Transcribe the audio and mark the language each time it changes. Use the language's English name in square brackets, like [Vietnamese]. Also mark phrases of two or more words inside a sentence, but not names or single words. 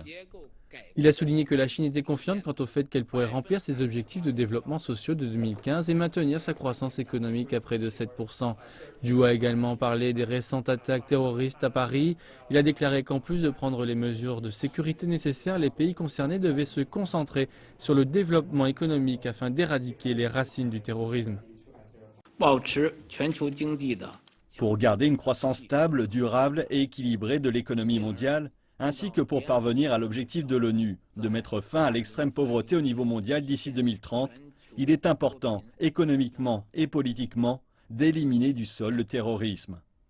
[French] Il a souligné que la Chine était confiante quant au fait qu'elle pourrait remplir ses objectifs de développement sociaux de 2015 et maintenir sa croissance économique à près de 7%. Zhu a également parlé des récentes attaques terroristes à Paris. Il a déclaré qu'en plus de prendre les mesures de sécurité nécessaires, les pays concernés devaient se concentrer sur le développement économique afin d'éradiquer les racines du terrorisme. [Chinese] 保持全球经济的 [French] Pour garder une croissance stable, durable et équilibrée de l'économie mondiale, ainsi que pour parvenir à l'objectif de l'ONU, de mettre fin à l'extrême pauvreté au niveau mondial d'ici 2030, il est important, économiquement et politiquement, d'éliminer du sol le terrorisme.